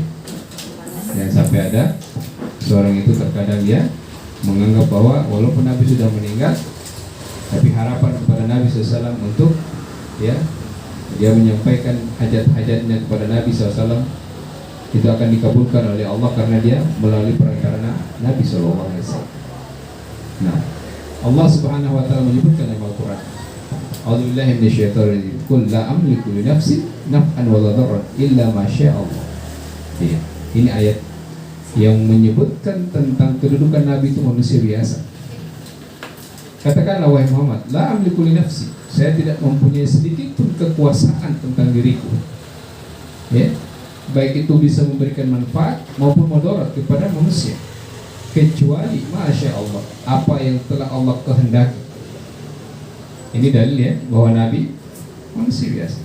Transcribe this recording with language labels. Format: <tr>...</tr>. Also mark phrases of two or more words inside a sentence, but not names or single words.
<id>Jangan sampai ada seorang itu terkadang dia menganggap bahwa walaupun Nabi sudah meninggal, tapi harapan kepada Nabi SAW untuk ya dia menyampaikan hajat-hajatnya kepada Nabi SAW itu akan dikabulkan oleh Allah karena dia melalui perantara Nabi SAW. Nah,</id> <ar>الله سبحانه وتعالى</ar> <id>menyebutkan dalam Al-Qur'an,</id> <ar>أعوذ بالله من الشيطان الرجيم. قل لا أملك لنفسي نفعا ولا ضرا إلا ما شاء الله.</ar> <id>Ya, ini ayat yang menyebutkan tentang kedudukan Nabi itu manusia biasa. Katakanlah wahai Muhammad,</id> <ar>لا أملك لنفسي,</ar> <id>saya tidak mempunyai sedikit pun kekuasaan tentang diriku. Ya, baik itu bisa memberikan manfaat maupun mudarat kepada manusia, kecuali</id> <ar>ما شاء الله,</ar> <id>apa yang telah Allah kehendaki. Ini dalil ya bahwa Nabi manusia biasa.</id>